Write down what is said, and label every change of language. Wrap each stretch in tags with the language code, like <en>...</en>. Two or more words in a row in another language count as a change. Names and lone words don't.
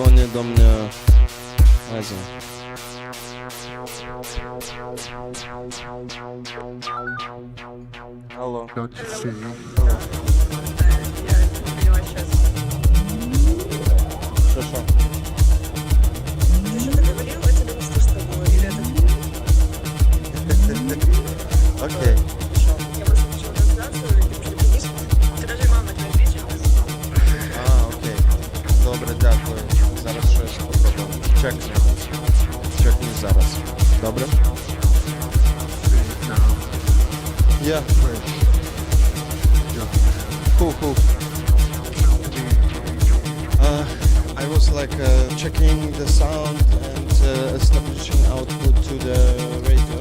<pl>do mnie Azja. Halo.</pl> <ru>Хорошо. Окей. Окей.</ru> <uk>Добре, дякую. Зараз щось попробуємо. Чекни зараз. Добре?</uk> <en>Yeah. Cool. I was like checking the sound and establishing output to the radio.</en>